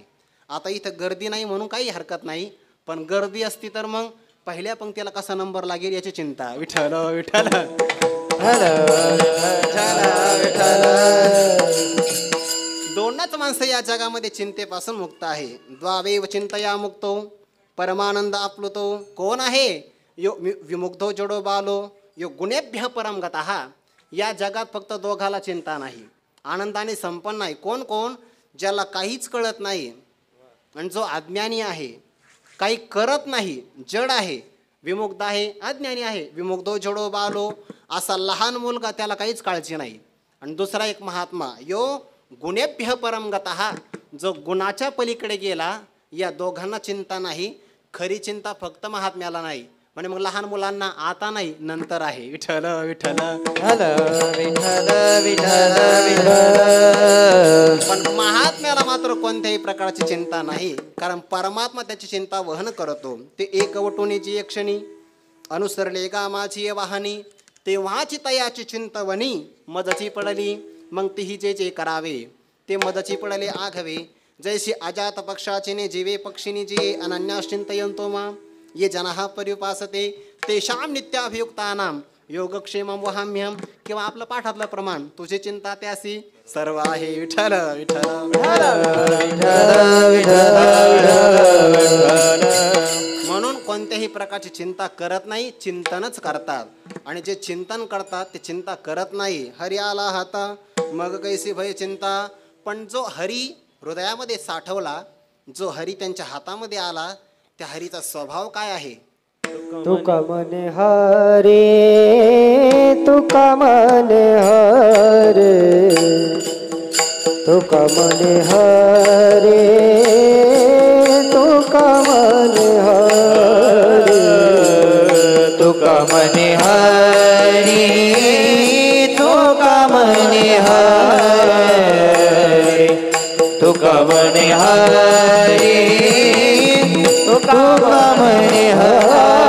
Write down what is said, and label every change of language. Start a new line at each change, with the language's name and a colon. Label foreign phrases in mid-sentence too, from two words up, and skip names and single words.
Marathi: आता इथं गर्दी नाही म्हणून काही हरकत नाही, पण गर्दी असती तर मग पहिल्या पंक्तीला कसा नंबर लागेल याची चिंता. विठ्ठल विठ्ठल दोनच माणसं या जगामध्ये चिंतेपासून मुक्त आहे.
Sanskrit: द्वावेव चिंतया मुक्तो परमानंद आपलुतो.
Marathi: कोण आहे?
Sanskrit: यो विमुग्धो जडो बालो यो गुणेभ्य परम गतः.
Marathi: या जगात फक्त दोघाला चिंता नाही, आनंदाने संपन्न आहे. कोण कोण? ज्याला काहीच कळत नाही आणि जो अज्ञानी आहे, काही करत नाही, जड आहे, विमुग्ध आहे, अज्ञानी आहे,
Sanskrit: विमुग्धो जडो बालो,
Marathi: असा लहान मुलगा, त्याला काहीच काळजी नाही. आणि दुसरा एक महात्मा,
Sanskrit: यो गुणेभ्य परम गतः,
Marathi: जो गुणाच्या पलीकडे गेला, या दोघांना चिंता नाही. खरी चिंता फक्त महात्म्याला नाही, म्हणजे मग लहान मुलांना आता नाही, नंतर आहे. विठ्ठल विठ्ठल विठ्ठल विठ्ठल विठ्ठल. पण महात्म्याला मात्र कोणत्याही प्रकारची चिंता नाही, कारण परमात्मा त्याची चिंता वहन करतो. ते एकवटुनीची एक क्षणी अनुसरले गामाची वाहनी, तेव्हाची तयाची चिंतवनी मजची पडली. मग तीही जे जे करावे ते मदची पडले आघवे. जैसी अजात पक्षाची ने जीवे पक्षिणी जी
Sanskrit: अनन्याश्चिंतयंतो मा, ये जनाः पर्युपासते तेषां नित्याभियुक्तानां योगक्षेमं वहाम्यहं.
Marathi: किंवा आपलं पाठातलं प्रमाण, तुझी चिंता त्यासी सर्व आहे. विठ्ठल विठ्ठल. म्हणून कोणत्याही प्रकारची चिंता करत नाही, चिंतनच करतात. आणि जे चिंतन करतात ते चिंता करत नाही. हरी आला हाता मग कैसी भय चिंता. पण जो हरी हृदयामध्ये साठवला, जो हरी त्यांच्या हातामध्ये आला, त्या हरीचा स्वभाव काय आहे? तुका मने हरे, तुका मने हरे, तुका मने हरे, तुका मने हरे, तुका मने हरी, तुका मने हरी, तुका मने हरी, तुका मने हरी.